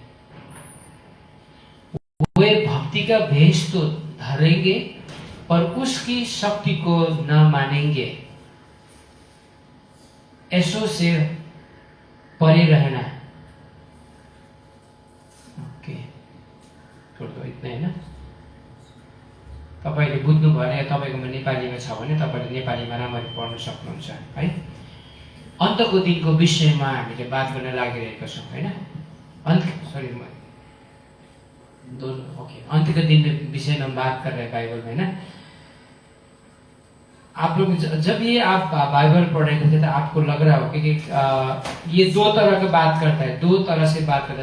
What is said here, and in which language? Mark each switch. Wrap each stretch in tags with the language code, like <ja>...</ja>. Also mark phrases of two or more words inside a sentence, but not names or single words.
<hi>वे भक्ति का भेष तो धरेंगे पर उसकी शक्ति को न मानेंगे। ऐसों से परे रहना। ओके, छोड़ दो इतना है ना।</hi> <ne>तपाईले बुझ्नु भयो, तपाईकोमा नेपालीमा छ भने तपाईले नेपालीमा राम्ररी पढ्न सक्नुहुन्छ है। अन्तको दिनको विषयमा हामीले बात गर्न लागिरहेका छौं हैन।</ne> <hi>अंत के दिन विषय में बात कर रहे हैं बाइबल में ना। आप लोग जब ये आप बाइबल पढ़ रहे थे तो आपको लग रहा होगा कि ये दो तरह की बात करता है, दो तरह से बात करता है।</hi>